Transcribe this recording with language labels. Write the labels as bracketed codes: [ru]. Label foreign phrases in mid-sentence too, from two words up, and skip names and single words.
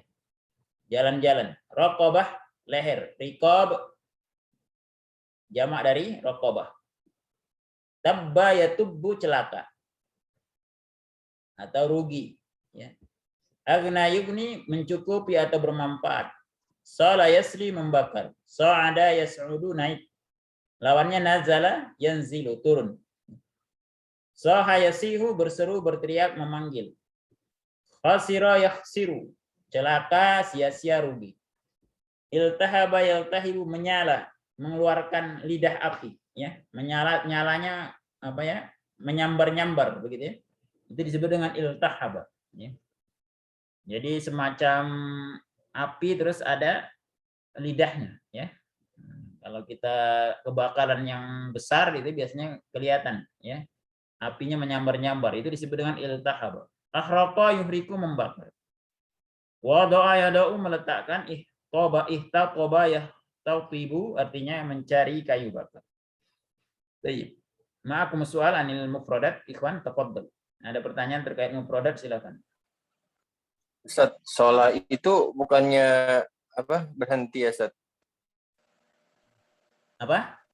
[id] Jalan-jalan. Raqabah leher, riqab jamak dari raqabah. [ar] تبّ يتبّ [id] celaka atau rugi, ya. [ar] أغنى يغني [id] mencukupi atau bermanfaat. [ar] صلى يصلى [id] membakar. [ar] صعد يصعد [id] naik. Lawannya [ar] نزل ينزل [id] turun. [ar] صاح يصيح [id] berseru berteriak memanggil. [ar] خسر يخسر [id] celaka sia-sia rugi. [ar] التهب يلتهب [id] menyala mengeluarkan lidah api, ya. Nyalanya apa ya? Menyambar-nyambar begitu ya. Itu disebut dengan iltahaba, ya. Jadi semacam api terus ada lidahnya, ya. Kalau kita kebakaran yang besar itu biasanya kelihatan, ya. Apinya menyambar-nyambar, itu disebut dengan iltahaba. [ar] أحرق يحرق [id] membakar. [ar] وضع يضع [id] meletakkan [ar] احتطب يحتطب [id] artinya mencari kayu bakar. Baik. [ar] معكم سؤال عن المفردات، إخوان، تفضل. [id] Ada pertanyaan terkait mufradat, silakan. Ustaz, sholat itu bukannya apa berhenti ya, Ustaz? Apa?